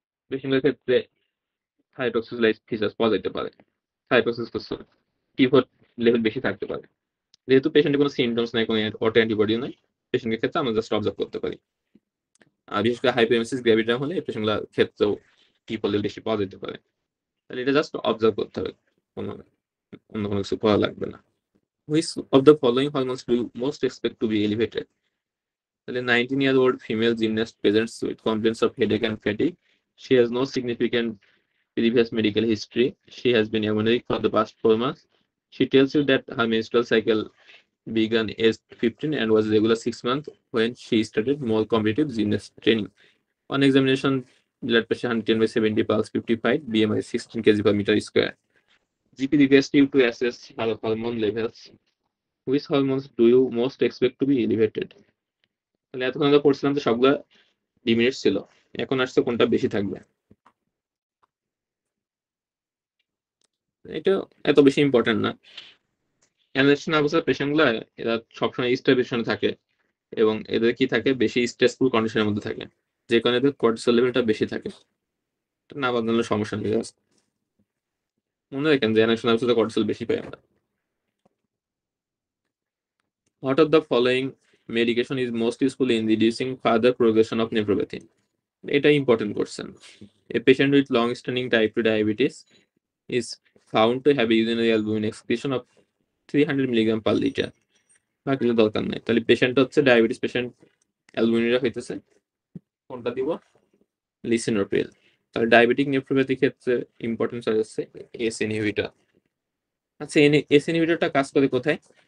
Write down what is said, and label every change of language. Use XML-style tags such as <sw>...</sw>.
<bn>পেশেন্টগুলোর ক্ষেত্রে থাইরক্সিস ফিচার্স পাওয়া যেতে পারে, থাইরক্সিস টি4 লেভেল বেশি থাকতে পারে। যেহেতু পেশেন্টের কোনো সিমটমস নাই, কোনো অটো অ্যান্টিবডি নাই, পেশেন্টের ক্ষেত্রে আমরা জাস্ট অবজার্ভ করতে পারি। আর বিশেষ করে হাইপারএমসিস গ্র্যাভিটাম হলে এই পেশেন্টগুলোর ক্ষেত্রেও টি4 লেভেল বেশি পাওয়া যেতে পারে। তাহলে এটা জাস্ট অবজার্ভ করতে হবে, কোনো অন্য কোনো কিছু পড়া লাগবে না।</bn> <en>Which of the following hormones do you most expect to be elevated? তাহলে 19-year-old female gymnast presents with complaints of headache and fatigue. She has no significant previous medical history. She has been anemic for the past 4 months. She tells you that her menstrual cycle began age 15 and was regular 6 months when she started more competitive gymnast training. On examination, blood pressure 110/70, pulse 55, BMI 16 kg per meter square. GP requests you to assess her hormone levels. Which hormones do you most expect to be elevated?</en> <bn>তাহলে এতক্ষণ আমরা পড়ছিলাম যে সবগুলা ডিমিনিট ছিল, এখন আসছে কোনটা বেশি থাকবে। এটা এত বেশি ইম্পর্টেন্ট না। অ্যানালাইসিস নার্ভাসের পেশেন্টগুলো এরা সবসময় স্টারভেশনে থাকে এবং এদের কি থাকে, বেশি স্ট্রেসফুল কন্ডিশনের মধ্যে থাকে, যে কারণে এদের কর্টিসল লেভেলটা বেশি থাকে। না বাদলে সমস্যা নেই, মনে রাখেন যে অ্যানালাইসিস নার্ভাসে কর্টিসল বেশি পাই আমরা।</bn> <en>What of the following medication is most useful in reducing further progression of nephropathy?</en> <bn>এটা important question.</bn> <en>A patient with long-standing type 2 diabetes is found to have a urinary albumin excretion of 300 milligram per liter.</en> <bn>বাকি দরকার নাই। তাহলে patient হচ্ছে diabetes patient, অ্যালবুমিনটা হইতেছে, কোনটা দিব, lisinopril. তাহলে ডায়াবেটিক নেফ্রোপ্যাথি ক্ষেত্রে ইম্পর্টেন্স আছে এস ইনহিবিটর। আচ্ছা, এস ইনহিবিটরটা কাজ করে কোথায়?</bn>